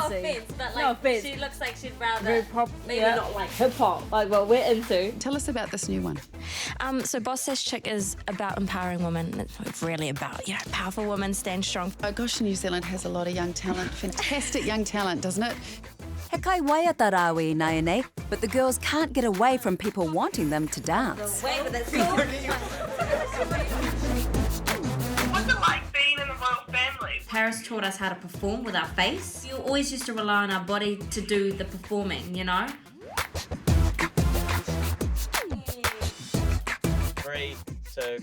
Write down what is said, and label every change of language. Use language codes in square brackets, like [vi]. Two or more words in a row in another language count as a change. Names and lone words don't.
[en] No offense, but like No offense. she looks like she'd rather Very pop, maybe yeah. not like hip hop, like what we're into. Tell us about this new one. So Boss Says Chick is about empowering women. It's really about, powerful women stand strong. Oh gosh, New Zealand has a lot of young talent, fantastic young talent, doesn't it? [mi] He kai waiata rāwe nai nei, [en] but the girls can't get away from people wanting them to dance. wait with it. What's it like being in the royal family? Paris taught us how to perform with our face. You always used to rely on our body to do the performing, you know? 3, 2.